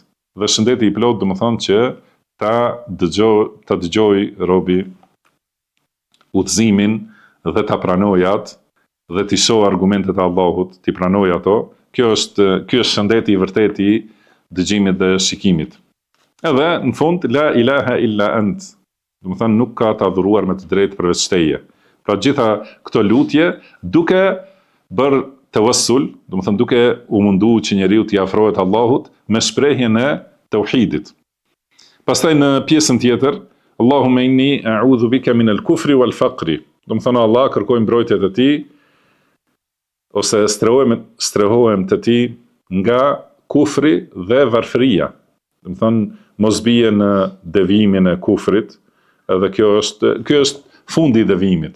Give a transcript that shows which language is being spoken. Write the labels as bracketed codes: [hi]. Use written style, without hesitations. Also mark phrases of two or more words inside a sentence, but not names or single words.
[sq] Dhe shëndeti i plot do të thonë që ta dëgjoj robi udhëzimin dhe ta pranoj atë dhe t'i shoh argumentet e Allahut, t'i pranoj ato. Kjo është shëndeti i vërtet i dëgjimit dhe shikimit. Edhe në fund [ar] لا إله إلا أنت, [sq] do të thonë nuk ka të adhuruar me të drejtë përveç teje. Pra gjitha këto lutje duke bërë tawassul, do të thonë duke u mundu që njeriu t'i afrohet Allahut me shprehjen e tauhidit. Pastaj në pjesën tjetër, [ar] اللهم إني أعوذ بك من الكفر والفقر. [sq] Do të thonë Allah, kërkoj mbrojtjet e tij ose strehohem të tij nga kufri dhe varfëria. Do të thonë mos bie në devijimin e kufrit, edhe kjo është fundi i devijimit.